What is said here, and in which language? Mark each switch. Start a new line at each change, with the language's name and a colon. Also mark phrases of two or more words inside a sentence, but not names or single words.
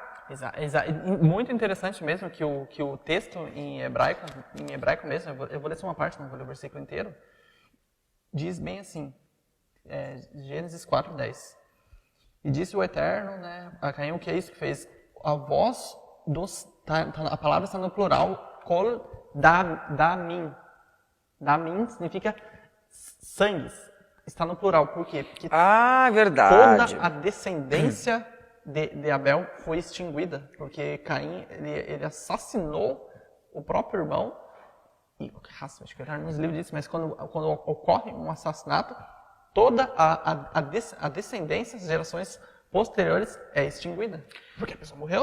Portuguese: Muito interessante mesmo que o texto em hebraico mesmo, eu vou ler só uma parte, não vou ler o versículo inteiro, diz bem assim, Gênesis 4:10. E disse o Eterno, né, a Caim, o que é isso que fez? A voz a palavra está no plural,
Hebrew: קול דמים.
Portuguese: Damim significa sangues. Está no plural, por quê? Porque verdade. toda a descendência de Abel foi extinguida, porque Caim, ele assassinou o próprio irmão, e acho que o nos livros disso, mas quando ocorre um assassinato, toda a descendência, as gerações posteriores é extinguida, porque a pessoa morreu.